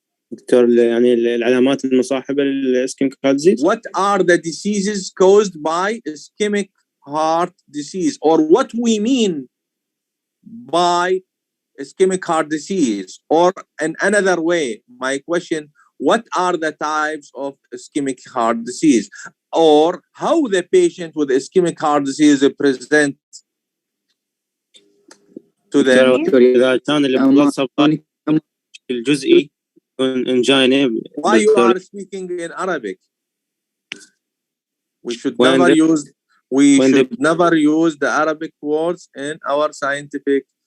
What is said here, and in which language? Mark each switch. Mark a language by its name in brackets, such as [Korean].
[Arabic] دكتور يعني العلامات المصاحبة للإسكيميك هارت ديزيز. [English] What are the diseases caused by ischemic heart disease, or what we mean by ischemic heart disease? Or in another way, my question, what are the types of ischemic heart disease, or how the patient with ischemic heart disease present to them? [Arabic] إذا كان البلد سبلاي الجزئي angina. [English] Why you are speaking in Arabic? We should never use the Arabic words in our scientific.